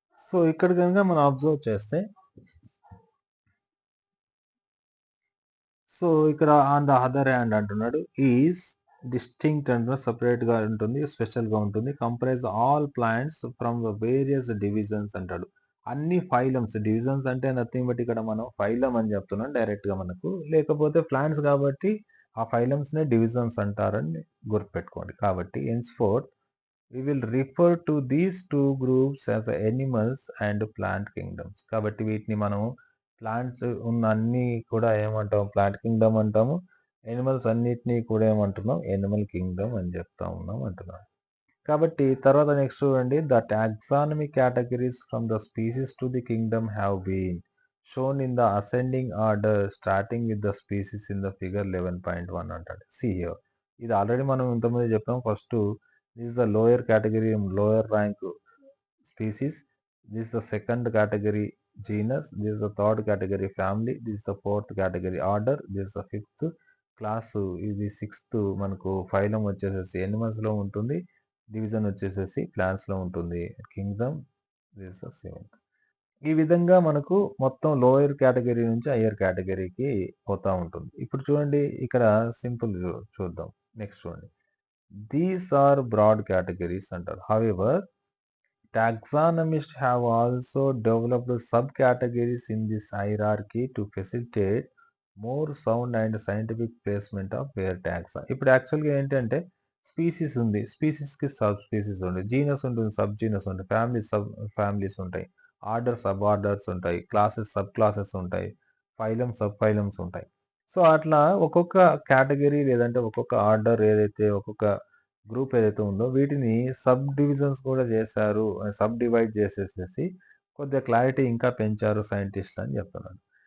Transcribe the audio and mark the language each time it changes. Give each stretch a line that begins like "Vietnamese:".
Telugu: So ఇక్కడ కనుక మనం అబ్జర్వ్ చేస్తే, సో ఇక్కడ
English: on the other hand
Telugu: అంటున్నాడు, ఈజ్ డిస్టింక్ట్ అంటున్నా, సపరేట్ గా ఉంటుంది, స్పెషల్ గా ఉంటుంది,
English: comprise all plants from the various divisions
Telugu: అంటాడు. అన్ని ఫైలమ్స్, డివిజన్స్ అంటే
English: nothing but
Telugu: ఇక్కడ మనం ఫైలం అని చెప్తున్నాం డైరెక్ట్ గా మనకు, లేకపోతే ప్లాంట్స్ కాబట్టి ఆ ఫైలమ్స్ నే డివిజన్స్ అంటారని గుర్తుపెట్టుకోండి. కాబట్టి
English: henceforth we will refer to these two groups as animals and plant kingdoms.
Telugu: కాబట్టి వీటిని మనం ప్లాంట్స్ ఉన్న అన్ని కూడా ఏమంటాం, ప్లాంట్ కింగ్డమ్ అంటాము. ఎనిమల్స్ అన్నిటినీ కూడా ఏమంటున్నాం, ఎనిమల్ కింగ్డమ్ అని చెప్తా ఉన్నాం అంటున్నాం. కాబట్టి తర్వాత నెక్స్ట్ చూడండి,
English: the taxonomy categories from the species to the kingdom have been shown in the ascending order starting with the species in the figure 11.1
Telugu: అంటాడు.
English: see here,
Telugu: ఇది ఆల్రెడీ మనం ఇంతకుముందు చెప్పాం.
English: First this is the lower category, lower rank species. This is the second category genus. This is the third category family. This is the fourth category order. This is the fifth class.
Telugu: ఇది sixth మనకు phylum వచ్చేసేసి animals లో ఉంటుంది, division వచ్చేసేసి plants లో ఉంటుంది, Kingdom.
English: This is the seventh.
Telugu: ఈ విధంగా మనకు మొత్తం లోయర్ కేటగిరీ నుంచి హయ్యర్ కేటగిరీకి పోతా ఉంటుంది. ఇప్పుడు చూడండి, ఇక్కడ సింపుల్ చూద్దాం. నెక్స్ట్ చూడండి,
English: these are broad categories
Telugu: అంటారు.
English: However taxonomists have also developed subcategories in this hierarchy to facilitate more sound and scientific placement of their taxa.
Telugu: ఇప్పుడు యాక్చువల్గా ఏంటంటే స్పీసీస్ ఉంది, స్పీసీస్కి సబ్ స్పీసీస్ ఉంది, జీనస్ ఉంటుంది, సబ్ జీనస్ ఉంటాయి, ఫ్యామిలీస్ సబ్ ఫ్యామిలీస్ ఉంటాయి, order sub orders ఉంటాయి, classes sub classes ఉంటాయి, ఫైలమ్ సబ్ ఫైలమ్స్ ఉంటాయి. సో అట్లా ఒక్కొక్క కేటగిరీ లేదంటే ఒక్కొక్క ఆర్డర్ ఏదైతే, ఒక్కొక్క గ్రూప్ ఏదైతే ఉందో వీటిని సబ్ డివిజన్స్ కూడా చేశారు, సబ్ డివైడ్ చేసేసేసి కొద్దిగా క్లారిటీ ఇంకా పెంచారు సైంటిస్ట్ అని చెప్తున్నాడు.